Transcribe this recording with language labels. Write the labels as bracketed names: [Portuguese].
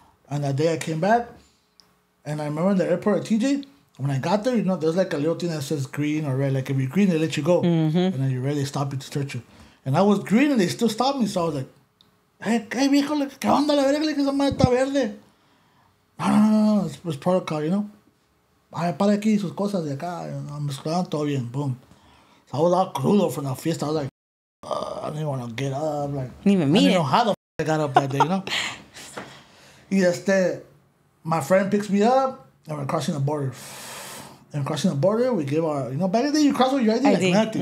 [English] And that day I came back, and I remember in the airport at TJ, when I got there, you know, there's like a little thing that says green or red. Like if you're green, they let you go, and then you're red, they stop you to search you. And I was green, and they still stopped me. So I was like, [Spanish] hey viejo, ¿qué onda la verga? Que esa madre está verde. [English] No, it's protocol, you know. [Spanish] Ay, para aquí sus cosas de acá. Me escuchaban todo bien, boom. [English] So I was all crudo from the fiesta. I was like, I didn't want to get up. Like, Didn't even mean I didn't it. know how the I got up that day, you know. Y my friend picks me up, and we're crossing the border. And crossing the border, we give our, you know, back in the day, you cross with your ID, like nothing.